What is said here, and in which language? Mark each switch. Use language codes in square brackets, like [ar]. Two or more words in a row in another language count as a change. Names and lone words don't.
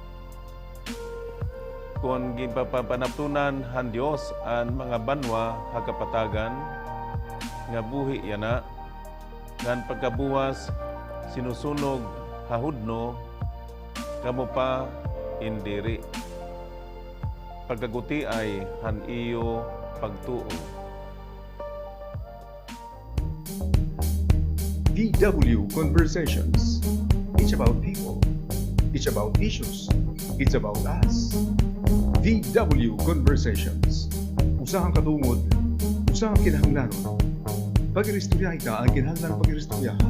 [war] Kung gipapanaptunan han Dios ang mga banwa hakapatagan, nga buhi yana, ngan pagkabuwas sinusunog hahudno, kamo pa indiri. Pagkaguti ay han iyo pagtuo. [en] VW Conversations. It's about people. It's about issues. It's about us. VW Conversations. [war] Usahang katungod, usahang kinahanglanon. Pag-iristorya ita ang kinahanglan pag-iristoryahan.